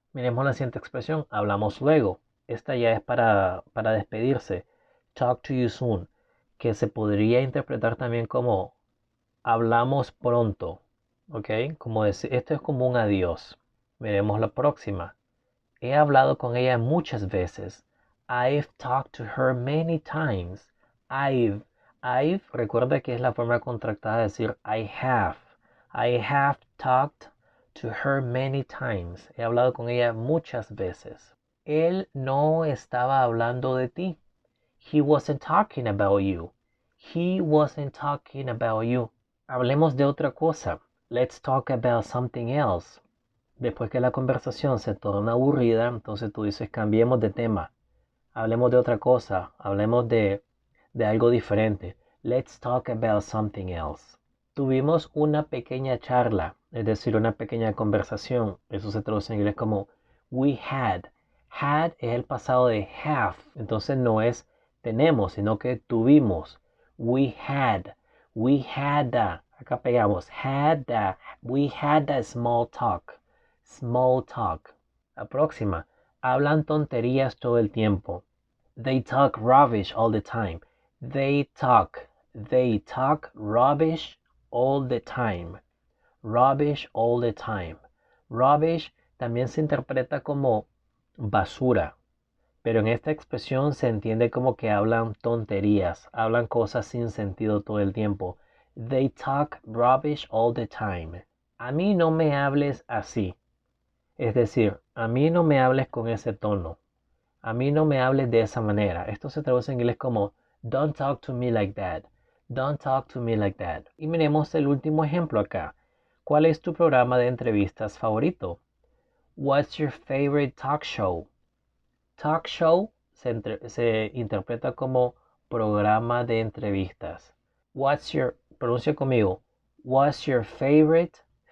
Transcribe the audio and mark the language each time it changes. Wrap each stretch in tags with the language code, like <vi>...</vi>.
<es>Miremos la siguiente expresión. Hablamos luego. Esta ya es para despedirse.</es> <en>Talk to you soon.</en> <es>Que se podría interpretar también como hablamos pronto. ¿Ok? Como decir, esto es como un adiós. Miremos la próxima. He hablado con ella muchas veces.</es> <en>I've talked to her many times.</en> <es>I've, recuerda que es la forma contractada de decir</es> <en>I have. I have talked to her many times.</en> <es>He hablado con ella muchas veces. Él no estaba hablando de ti.</es> <en>He wasn't talking about you. He wasn't talking about you.</en> <es>Hablemos de otra cosa.</es> <en>Let's talk about something else.</en> <es>Después que la conversación se torna aburrida, entonces tú dices cambiemos de tema. hablemos de otra cosa, hablemos de algo diferente.</es> <en>Let's talk about something else.</en> <es>Tuvimos una pequeña charla, es decir, una pequeña conversación. Eso se traduce en inglés como</es> <en>we had.</en> <es>Had es el pasado de have, entonces no es tenemos, sino que tuvimos.</es> <en>We had</en> <es>acá pegamos,</es> <en>we had a small talk. Small talk.</en> <es>La próxima, hablan tonterías todo el tiempo.</es> <en>They talk rubbish all the time. They talk rubbish all the time. Rubbish all the time.</en> <es>Rubbish también se interpreta como basura, pero en esta expresión se entiende como que hablan tonterías, hablan cosas sin sentido todo el tiempo.</es> <en>They talk rubbish all the time.</en> <es>A mí no me hables así. Es decir, a mí no me hables con ese tono. A mí no me hables de esa manera. Esto se traduce en inglés como</es> <en>don't talk to me like that. Don't talk to me like that.</en> <es>Y miremos el último ejemplo acá. ¿Cuál es tu programa de entrevistas favorito?</es> <en>What's your favorite talk show?</en> <es>Talk show se interpreta como programa de entrevistas. Pronuncia conmigo.</es> <en>What's your favorite?</en>